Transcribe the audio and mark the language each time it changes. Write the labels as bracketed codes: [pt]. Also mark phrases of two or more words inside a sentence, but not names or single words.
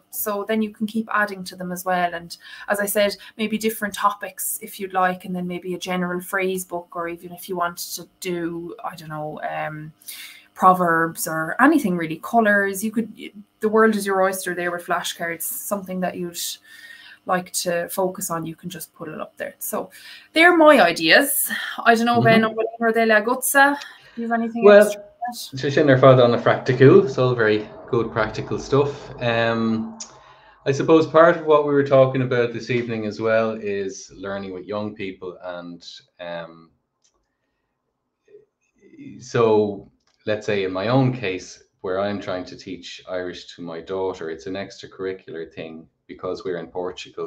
[en] So then you can keep adding to them as well. And as I said, maybe different topics if you'd like, and then maybe a general phrase book, or even if you wanted to do, I don't know, proverbs or anything really, colours. You could, the world is your oyster there with flashcards. Something that you'd like to focus on, you can just put it up there. So they're my ideas. I don't know, Ben, or they la gutsa. Do you have anything else? Well, [ga] sin ar fad [en] on the practical, it's all very good practical stuff. I suppose part of what we were talking about this evening as well is learning with young people. And so let's say in my own case, where I'm trying to teach Irish to my daughter, it's an extracurricular thing, because we're in Portugal.